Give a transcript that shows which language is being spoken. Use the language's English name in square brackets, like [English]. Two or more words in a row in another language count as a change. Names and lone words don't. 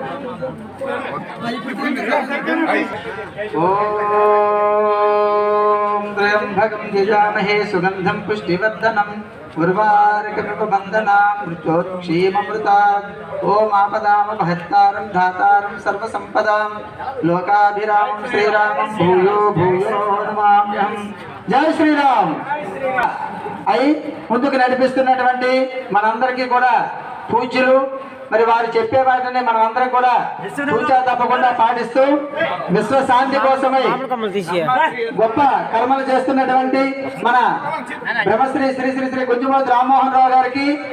[Sanskrit] त्र्यंबकं यजामहे सुगंधं पुष्टिवर्धनम् उर्वारुकमिव बन्धनान् मृत्योर्क्षीममृतात्। ओम आपदामपहत्तारं धातारं सर्वसंपदां लोकाभिरामं श्रीरामं भूयो भूयो नमाम्यहं। जय श्रीराम। [Telugu] అయి ముందుకు నడిపిస్తున్నటువంటి మనందరికీ కూడా పూజ్యులు మరి వారు చెప్పే వాటిని మనం అందరం కూడా పూజా తప్పకుండా పాటిస్తూ విశ్వశాంతి కోసమై గొప్ప కర్మలు చేస్తున్నటువంటి మన బ్రహ్మశ్రీ శ్రీ శ్రీ శ్రీ గుంజమూర్తి రామ్మోహన్ రావు గారికి